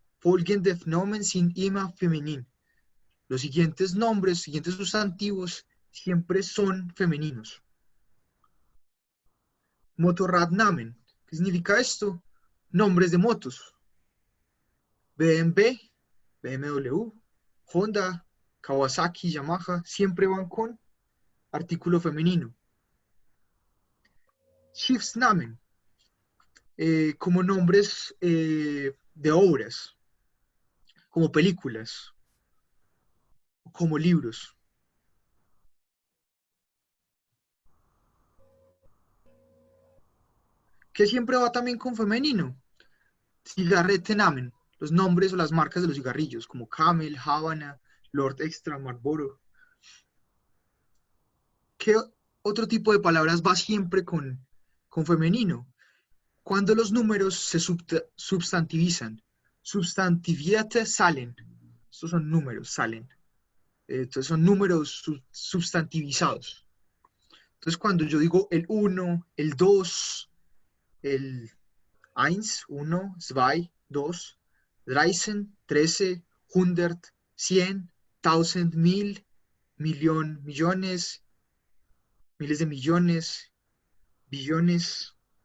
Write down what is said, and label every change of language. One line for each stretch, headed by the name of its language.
German: Folgende Nomen sind immer feminin.
Spanish: Los siguientes nombres, los siguientes sustantivos siempre son femeninos. Motorradnamen. ¿Qué significa esto? Nombres de motos. BMW, BMW, Honda, Kawasaki, Yamaha, siempre van con artículo femenino. Schiffsnamen, como nombres de obras, como películas, como libros. Que siempre va también con femenino. Cigarrettenamen, los nombres o las marcas de los cigarrillos, como Camel, Havana, Lord Extra, Marlboro. ¿Qué otro tipo de palabras va siempre con femenino? Cuando los números se substantivizan.
German: Substantivierte salen.
Spanish: Estos son números, salen. Entonces son números substantivizados. Entonces cuando yo digo el 1, el 2, el 1, 2, 2, 13, 13, 100, 100, 1000, 1000, millón, millones, miles de millones, billones.